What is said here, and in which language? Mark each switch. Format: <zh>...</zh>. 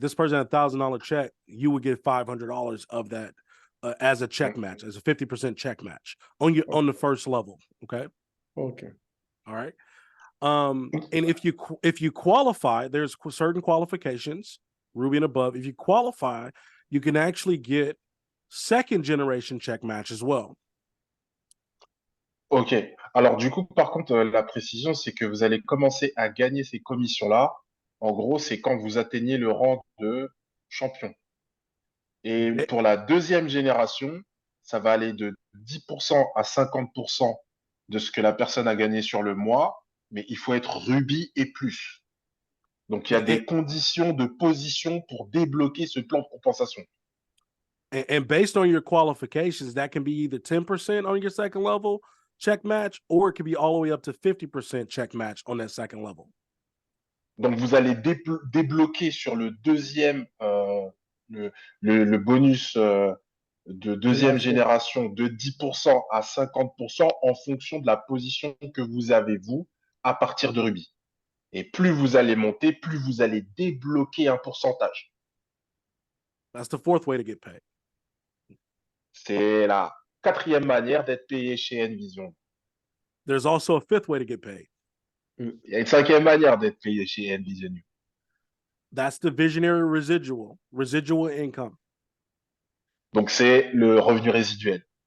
<en>This person had $1,000 check, you would get $500 of that as a check match, as a 50% check match on the first level. Okay. Okay. All right. And if you qualify, there's certain qualifications, Ruby and above. If you qualify, you can actually get second generation check match as well. Ok.</en> <fr>Alors, du coup, par contre, la précision, c'est que vous allez commencer à gagner ces commissions-là. En gros, c'est quand vous atteignez le rang de champion. Et pour la deuxième génération, ça va aller de 10% à 50% de ce que la personne a gagné sur le mois, mais il faut être rubis et plus. Donc, il y a des conditions de position pour débloquer ce plan de compensation.</fr> <en>And based on your qualifications, that can be either 10% on your second level check match, or it could be all the way up to 50% check match on that second level.</en> <fr>Donc, vous allez débloquer sur le deuxième, le bonus de deuxième génération de 10% à 50% en fonction de la position que vous avez, vous, à partir de Ruby. Et plus vous allez monter, plus vous allez débloquer un pourcentage.</fr> <en>That's the fourth way to get paid.</en> <fr>C'est la quatrième manière d'être payé chez Envision.</fr> <en>There's also a fifth way to get paid.</en> <fr>Il y a une cinquième manière d'être payé chez Envision.</fr> <en>That's the visionary residual income.</en> <fr>Donc, c'est le revenu résiduel.</fr>